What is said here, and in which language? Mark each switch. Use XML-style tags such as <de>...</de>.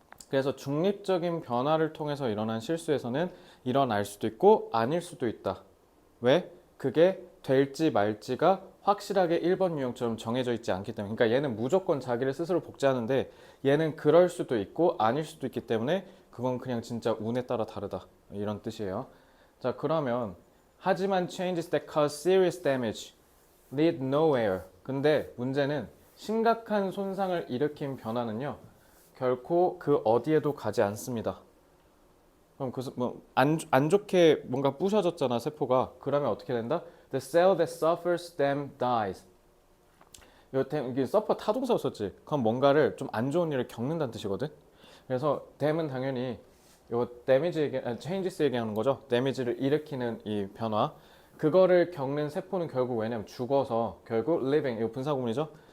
<ko>그래서 중립적인 변화를 통해서 일어난 실수에서는 일어날 수도 있고 아닐 수도 있다. 왜? 그게 될지 말지가 확실하게 1번 유형처럼 정해져 있지 않기 때문에 그러니까 얘는 무조건 자기를 스스로 복제하는데 얘는 그럴 수도 있고 아닐 수도 있기 때문에 그건 그냥 진짜 운에 따라 다르다 이런 뜻이에요. 자 그러면 하지만</ko> <en>changes that cause serious damage lead nowhere.</en> <ko>근데 문제는 심각한 손상을 일으킨 변화는요 결코 그 어디에도 가지 않습니다. 그럼 안 좋게 뭔가 부셔졌잖아 세포가. 그러면 어떻게 된다?</ko> <en>The cell that suffers them dies.</en> <ko>이게 suffer 타동사 썼지. 그럼 뭔가를 좀 안 좋은 일을 겪는다는 뜻이거든. 그래서 dam은 당연히 요 changes 얘기하는 거죠. damage를 일으키는 이 변화. 그거를 겪는 세포는 결국 왜냐면 죽어서 결국 living 이거 분사구문이죠.</ko>